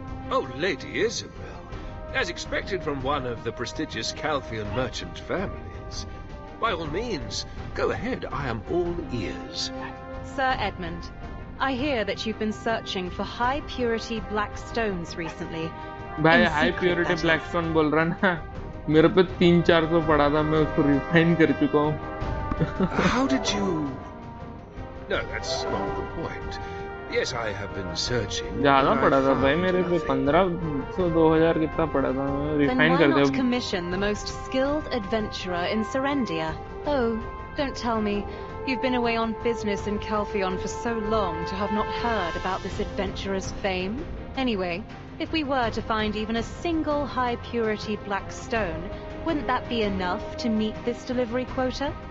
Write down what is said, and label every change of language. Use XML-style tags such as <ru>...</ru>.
<en>Oh, Lady Isabel. As expected from one of the prestigious Calphion merchant families. By all means, go ahead. I am all ears. Sir Edmund, I hear that you've been searching for high-purity black stones recently.</en> <hi>भाई high purity Blackstone बोल रहा ना मेरे पे 300-400 पड़ा था मैं उसको रिफाइन कर चुका हूँ</hi> <en>How did you? No, that's not the point. Yes, I have been searching.</en> <hi>ज़्यादा पड़ा था भाई मेरे पे 1500-2000 कितना पड़ा था मैं रिफाइन कर दिया.</hi> <en>Then why not commission the most skilled adventurer in Serendia? Oh, don't tell me. You've been away on business in Calphion for so long to have not heard about this adventurer's fame. Anyway, if we were to find even a single high-purity black stone, wouldn't that be enough to meet this delivery quota?</en>